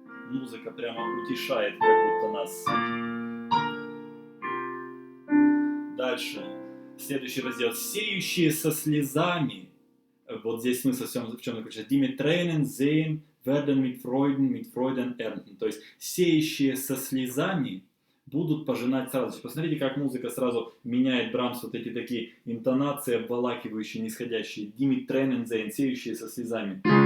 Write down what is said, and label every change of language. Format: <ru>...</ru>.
<ru>Музыка прямо утешает, как будто нас. Дальше. Следующий раздел. Сеющие со слезами. Вот здесь смысл в чем заключается.</ru> <de>Die mit Tränen sehen, werden mit Freuden ernten.</de> <ru>То есть сеющие со слезами будут пожинать с радостью. Посмотрите, как музыка сразу меняет Брамс, вот эти такие интонации, обволакивающие, нисходящие.</ru> <de>Die mit Tränen sehen,</de> <ru>сеющие со слезами.</ru>